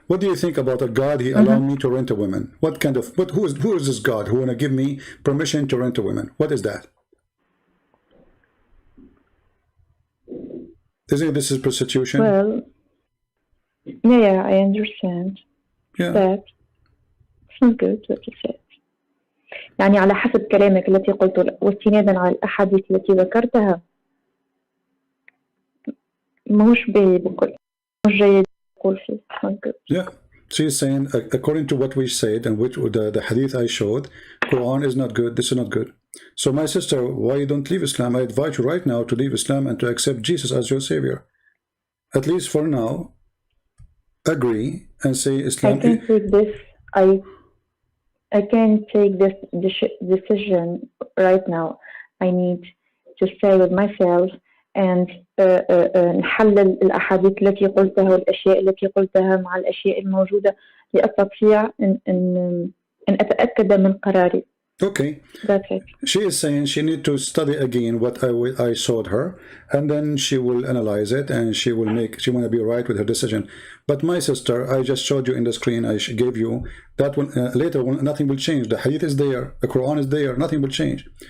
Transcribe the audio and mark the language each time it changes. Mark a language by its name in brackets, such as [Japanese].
[English] What do you think about a God he allowed me to rent a woman? What kind of, who is this God who wanna give me permission to rent a woman? What is that? Isn't this is prostitution? Well, yeah, I understand. Yeah. But it's not good what you said. [Arabic] يعني على حسب كلامك التي قلته واستنادا على الأحاديث التي ذكرتها مش بقول مش جيد أقول فيه. [English] Yeah. She's saying, according to what we said and which the hadith I showed, Quran is not good, this is not good. So my sister, why you don't leave Islam? I invite you right now to leave Islam and to accept Jesus as your savior. At least for now, agree and say Islam. I can take this. I can't take this decision right now. I need to stay with myself and [Arabic] نحلل الأحاديث التي قلتها والأشياء التي قلتها مع الأشياء الموجودة لأستطيع أن أتأكد من قراري. [English] Okay. That's it. She is saying she need to study again what I showed her, and then she will analyze it and she want to be right with her decision. But my sister, I just showed you in the screen, I gave you that one. Later, nothing will change. The hadith is there, the Quran is there, nothing will change.